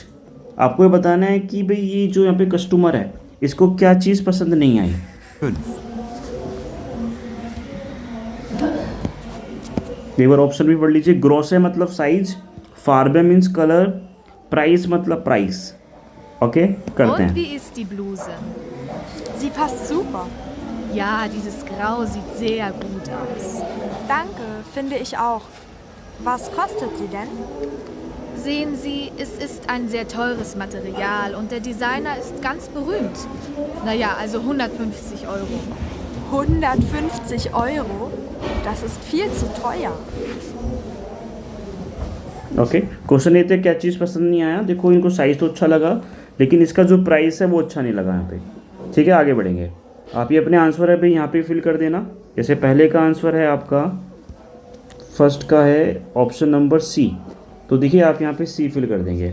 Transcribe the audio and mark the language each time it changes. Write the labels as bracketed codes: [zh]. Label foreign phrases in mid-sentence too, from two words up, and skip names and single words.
[hi] आपको ये बताना है कि भाई ये जो यहाँ पे कस्टमर है इसको क्या चीज़ पसंद नहीं आई। 5. एक बार ऑप्शन भी पढ़ लीजिए। ग्रोसे मतलब साइज, फार्बे [en] means color, [hi] प्राइस मतलब प्राइस। ओके, करते [de] Und [hi] हैं। [de] wie ist die Bluse? Sie passt super. Ja, dieses Grau sieht sehr gut aus. Danke, finde ich auch. Was kostet sie denn? Sehen Sie, es ist ein sehr teures Material und der Designer ist ganz berühmt. Naja, also 150 Euro. 150 Euro? Das ist viel zu teuer. [hi] ओके, क्वेश्चन ये थे क्या चीज़ पसंद नहीं आया। देखो इनको साइज़ तो अच्छा लगा, लेकिन इसका जो प्राइस है वो अच्छा नहीं लगा यहाँ पे। ठीक है, आगे बढ़ेंगे। आप ये अपने आंसर है भाई यहाँ पे फिल कर देना। जैसे पहले का आंसर है आपका, फर्स्ट का है [en] option number C, [hi] तो देखिए आप यहाँ पे सी फिल कर देंगे।